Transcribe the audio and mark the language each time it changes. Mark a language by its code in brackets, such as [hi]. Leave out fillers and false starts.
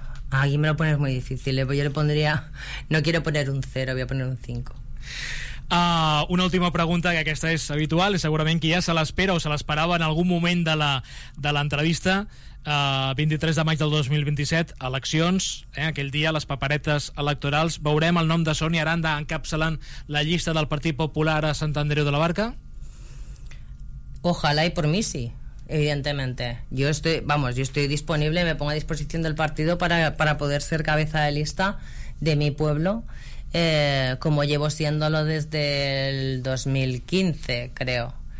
[es] Aquí me lo pones muy difícil. Yo le pondría... No quiero poner un 0, voy a poner un 5. [ca] Una última pregunta, que aquesta és habitual i segurament que ja se l'espera o se l'esperava en algun moment de l'entrevista. 23 de maig del 2027, eleccions, aquell dia les paperetes electorals, veurem el nom de Sonia Aranda encapçalant la llista del Partit Popular a Sant Andreu de la Barca? [es] Ojalá y por mí sí, evidentemente. Yo estoy disponible, me pongo a disposición del partido para poder ser cabeza de lista de mi pueblo. Como llevo siéndolo desde el 2015, creo.